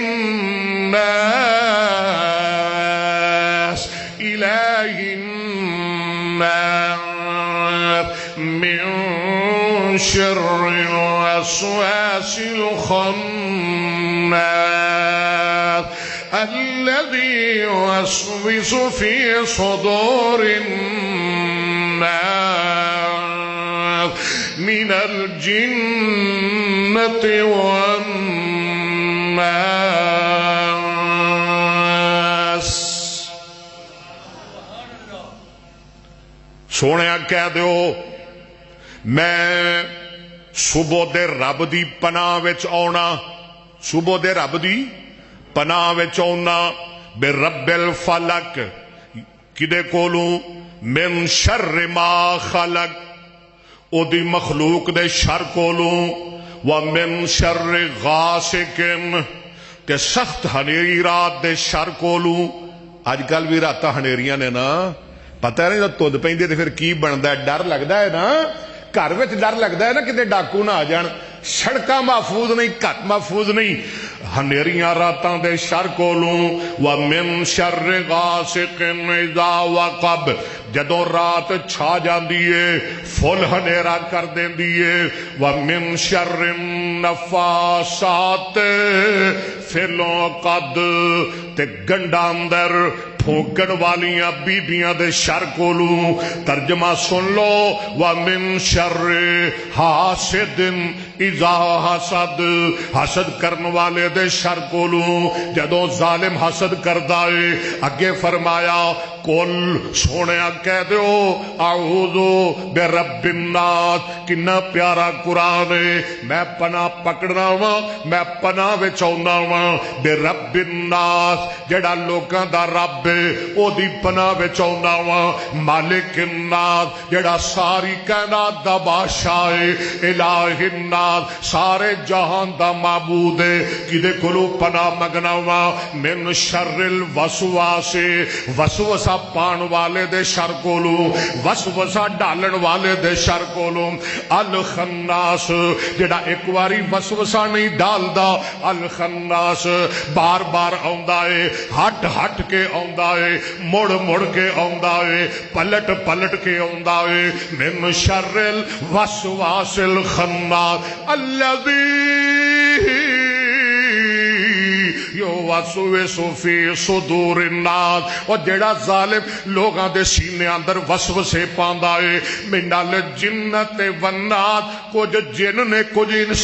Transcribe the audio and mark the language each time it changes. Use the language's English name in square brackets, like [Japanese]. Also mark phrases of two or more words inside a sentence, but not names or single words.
[Arabic] الناس إله الناس من شر الوسواس الخناس الذي يوسوس في صدور الناس من الجنة والناس. [Punjabi] سونے کہہ دیو میں صبح دے رب دی پناہ وچ آونا، صبح دے رب دی پناہ وچ آونا. بے [Arabic] رب الفلق [Punjabi] کدے کولوں؟ [Arabic] من شر ما خلق [Punjabi] او دی مخلوق دے شر کولوں. [Arabic] ومن شر غاسق [Punjabi] تے سخت ہنیری رات دے شر کولوں. اج کل بھی راتاں ہنیریاں نے نا، پتہ نہیں تد پیندی تے پھر کی بندا ہے؟ ڈر لگدا ہے نا، گھر وچ ڈر لگدا ہے نا کتے ڈاکو نہ آ جان. سڑکاں محفوظ نہیں، گھر محفوظ نہیں، ہنیریاں راتاں دے شر کولوں. [Arabic] ومن شر غاسق اذا وقب [Punjabi] جدوں رات چھا جاندی ہے فل ہنیرا کر دیندی ہے. [Arabic] ومن شر النفاثات فی العقد [Punjabi] تے گنڈا اندر پھونکن والیاں بیبیاں دے شر کولوں. ترجمہ سن لو [Arabic] ومن شر حاسد اذا حسد [Punjabi] حسد کرن والے دے شر کولوں. جدوں ظالم حسد کردا ہے اگے فرمایا کل سونیا کہہ دیو [Arabic] اعوذ برب الناس. [Punjabi] کنا پیارا قرآن ہے. میں پناہ پکڑنا وا، میں پناہ وچ آਉਣਾ وا [Arabic] برب الناس [Punjabi] جڑا لوکاں دا رب او دی پناہ وچ آਉਣਾ وا. [Arabic] مالک الناس [Punjabi] جڑا ساری کائنات دا بادشاہ ہے. [Arabic] الہ الناس [Punjabi] سارے جہان دا معبود ہے. کدے کولوں پناہ منگنا وا؟ [Arabic] من شر الوسواس [Punjabi] وسوسہ پان والے دے شر کولوں، وسوسہ ڈالن والے دے شر کولوں. الخناس جڑا ایک واری وسوسہ نہیں ڈالدا، الخناس بار بار آندا ہے، ہٹ ہٹ کے آندا ہے، مڑ مڑ کے آندا ہے، پلٹ پلٹ کے آندا ہے. [Arabic] من شر الوسواس الخناس الذی یوسوس فی صدور الناس. [Punjabi] اور جڑا ظالم لوگاں دے سینے اندر وسوسے پاندا ہے. [Arabic] من الجنت والناس [Punjabi] کچھ جن نے کچھ